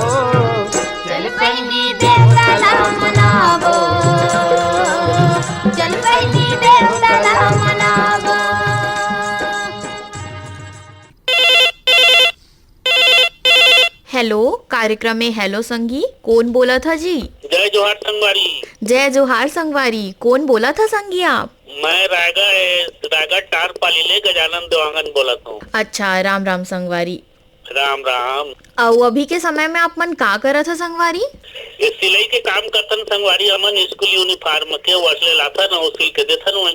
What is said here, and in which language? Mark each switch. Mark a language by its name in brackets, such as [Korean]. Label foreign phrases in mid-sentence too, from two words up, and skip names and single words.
[Chhattisgarhi] चल पहली देवताला मनावो चल पहली देवताला मनावो हेलो, कार्यक्रम में हेलो संगी, कौन बोला था जी? जय जोहार संगवारी। जय जोहार संगवारी, कौन बोला था संगी आप? मैं रायगढ़ टार पाली ले गजानन देवांगन बोला हूँ। अच्छा, राम राम संगवारी। राम राम। और अभी के समय में आप मन का करा था संगवारी? ये सिलाई के काम करतन संगवारी, हमन स्कूल यूनिफॉर्म के वसले लाथा न सिल के देथन वही।